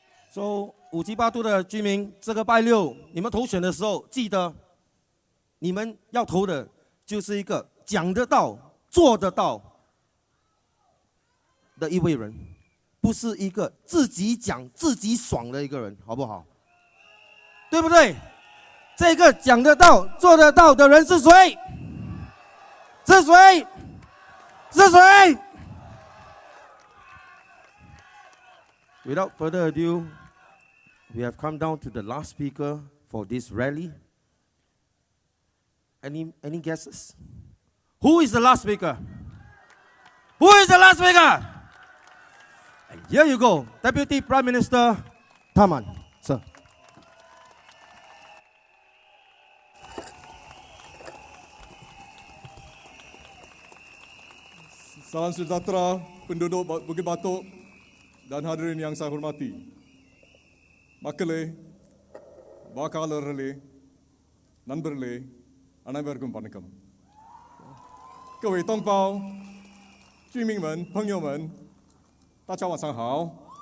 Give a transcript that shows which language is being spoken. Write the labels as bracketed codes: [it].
[zh] So 5G8度的居民，这个拜六你们投选的时候，记得你们要投的就是一个讲得到、做得到的一位人。不是一个自己讲自己爽的一个人，好不好？对不对？这个讲得到、做得到的人是谁？是谁？是谁 [en] ？Without further ado, we have come down to the last speaker for this rally. Any guesses? Who is the last speaker? Who is the last speaker? And here you go, Deputy Prime Minister Tharman, sir. [ms] Salam sejahtera penduduk Bukit Batok dan hadirin yang saya hormati. [ta] Makale, வாக்காளர்களே, நண்பர்களே, அனைவருக்கும் வணக்கம். [zh] 各位同胞、居民们、朋友们，大家晚上好。